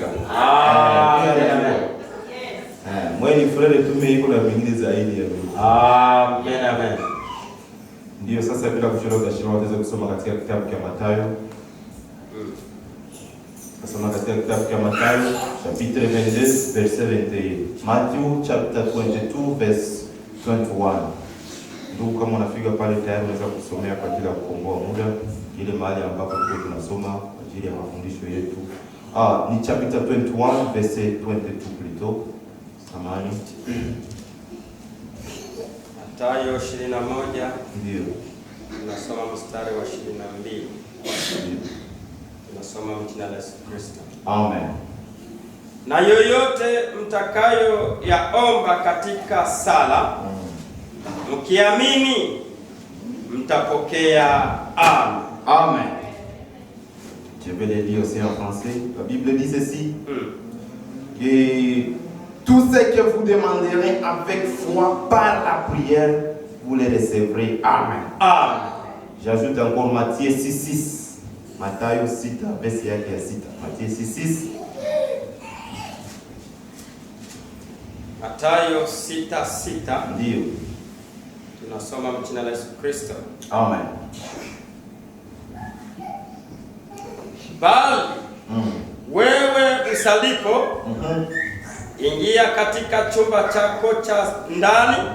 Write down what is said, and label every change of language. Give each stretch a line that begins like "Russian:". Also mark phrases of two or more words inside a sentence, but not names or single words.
Swahili: Amen. Mweni frere tume iko na vingine zaidi ya mimi. Amen. Amen. Ndio, sasa bila kuchelewa tutaweza kusoma katika kitabu cha Mathayo. Kusoma katika kitabu cha Mathayo
French: chapitre 22 verset 21.
English: Matthew chapter 22 verse 21.
Swahili: Ndugu, kama unafika pale tayari unaweza kusomea kwa ajili ya kukomboa muda ile mahali ambapo tunasoma kwa ajili ya mafundisho yetu.
French: Ni chapter 21 verset 22 plutôt.
Swahili: Samahani. Mathayo 21. Ndio. Tunasoma mstari wa 22. Tunasoma jina la Yesu Kristo. Amen. Na yoyote mtakayo yaomba katika sala, mkiamini mtapokea. Amen. Amen.
French: Je vais le lire aussi en français. La Bible dit ceci. Que tout ce que vous demanderez avec foi par la prière, vous les recevrez. Amen. Amen. J'ajoute encore Matthieu 6:6.
Swahili: Mathayo 6 verset yake ya 6. Matthieu 6:6. Mathayo 6:6. Ndio. Tunasoma jina la Yesu Kristo. Amen. Bali wewe usalipo, ingia katika chumba chako cha ndani,